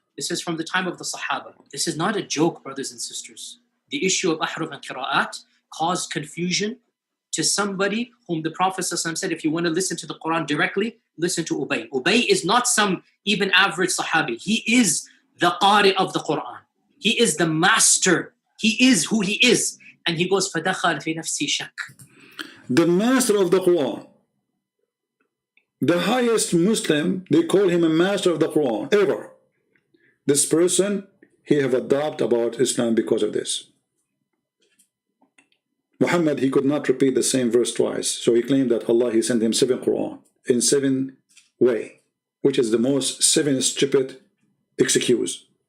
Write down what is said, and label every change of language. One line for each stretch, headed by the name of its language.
English: This is from the time of the Sahaba. This is not a joke, brothers and sisters. The issue of ahruf and qira'at caused confusion to somebody whom the Prophet ﷺ said, if you want to listen to the Quran directly, listen to Ubay. Ubay is not some even average Sahabi. He is the Qari of the Quran. He is the master. He is who he is. And he goes,
Arabic: فَدَخَلْ فِي نَفْسِي شَكْ.
English: The master of the Quran. The highest Muslim, they call him a master of the Quran, ever. This person, he have a doubt about Islam because of this. Muhammad, he could not repeat the same verse twice. So he claimed that Allah, he sent him 7 Quran in 7 way, which is the most 7 stupid excuse.